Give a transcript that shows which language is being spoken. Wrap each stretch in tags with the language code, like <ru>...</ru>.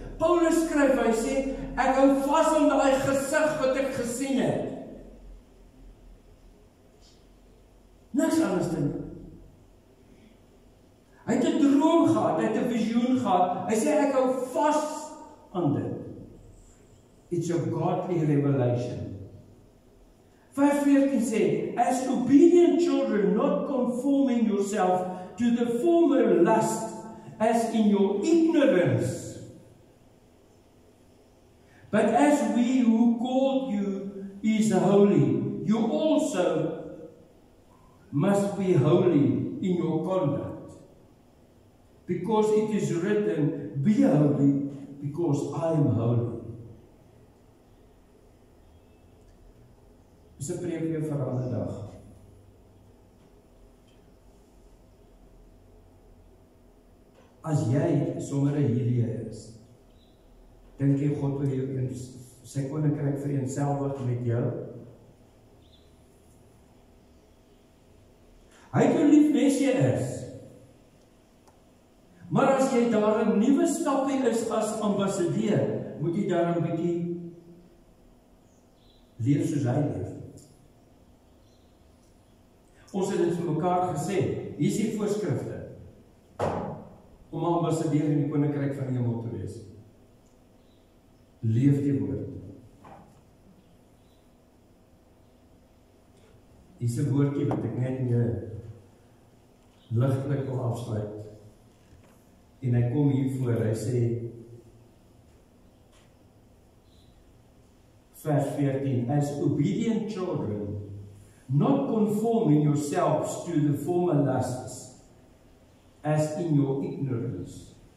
<af>Paulus skryf, hy sê, ek hou vas aan daai gesig wat ek gesien het. Niks anders dan. Hy het 'n droom gehad, hy het 'n visioen gehad. Hy sê ek hou vas aan dit.</af> <en>It's a godly revelation. Vers 14 sê, as obedient children, not conforming yourself to the former lust, as in your ignorance, but as we who called you is holy, you also must be holy in your conduct. Because it is written, be holy, because I am holy.</en> <af>Dis 'n preek weer vir 'n ander dag. As jy sommer hierdie is, dink jy God wil jou in sy koninkryk vereenselwig met jou? Hy het jou lief nes jy is. Maar as jy daar 'n nuwe stapie is as ambassadeur, moet jy daar 'n bietjie leef soos hy leef. Ons het dit vir mekaar gesê, hier is die voorskrifte om 'n ambassadeur in die koninkryk van die hemel te wees. Leef die woord. Hier is 'n woordjie wat ek net mee ligtelik wil afsluit. En hy kom hier voor, hy sê, vers 14,</af> <en>as obedient children, not conforming yourselves to the former lusts, as in your ignorance.</en>